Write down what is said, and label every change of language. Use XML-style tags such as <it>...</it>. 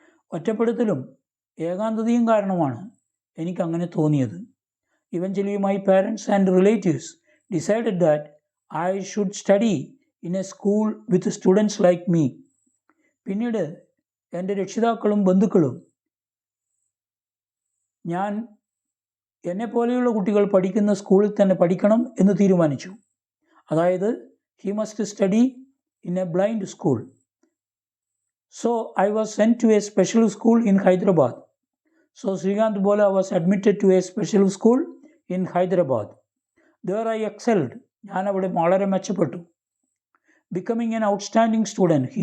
<ml>ഒറ്റപ്പെടുത്തലും ഏകാന്തതയും കാരണമാണ് എനിക്കങ്ങനെ തോന്നിയത്.</ml> <en>Eventually my parents and relatives decided that I should study in a school with students like me.</en> <ml>പിന്നീട് എൻ്റെ രക്ഷിതാക്കളും ബന്ധുക്കളും ഞാൻ എന്നെപ്പോലെയുള്ള കുട്ടികൾ പഠിക്കുന്ന സ്കൂളിൽ തന്നെ പഠിക്കണം എന്ന് തീരുമാനിച്ചു. അതായത്</ml> <en>he must study in a blind school. So I was sent to a special school in Hyderabad. So Srikanth Bola was admitted to a special school in Hyderabad. There I excelled.</en> <ml>ഞാൻ അവിടെ വളരെ മെച്ചപ്പെട്ടു.</ml> <en>Becoming an outstanding student.</en>